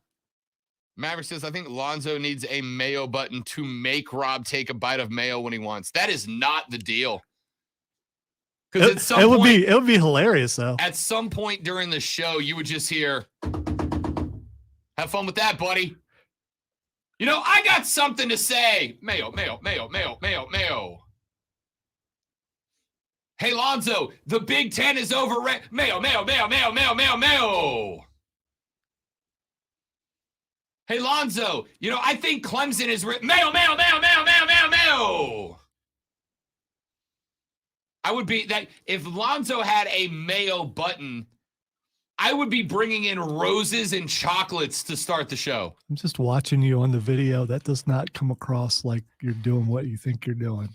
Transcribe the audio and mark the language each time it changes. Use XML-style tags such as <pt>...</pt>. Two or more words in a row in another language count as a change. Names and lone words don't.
<en>Maverick says, I think Lonzo needs a mayo button to make Rob take a bite of mayo when he wants. That is not the deal. Because it would be hilarious, though. At some point during the show, you would just hear, have fun with that, buddy. You know, I got something to say. Mayo, mayo, mayo, mayo, mayo, mayo. Hey, Lonzo, the Big Ten is overrated. Mayo, mayo, mayo, mayo, mayo, mayo, mayo. Hey, Lonzo, you know, I think Clemson is mayo, mayo, mayo, mayo, mayo, mayo, mayo. I would be that if Lonzo had a mayo button, I would be bringing in roses and chocolates to start the show. I'm just watching you on the video. That does not come across like you're doing what you think you're doing.</en>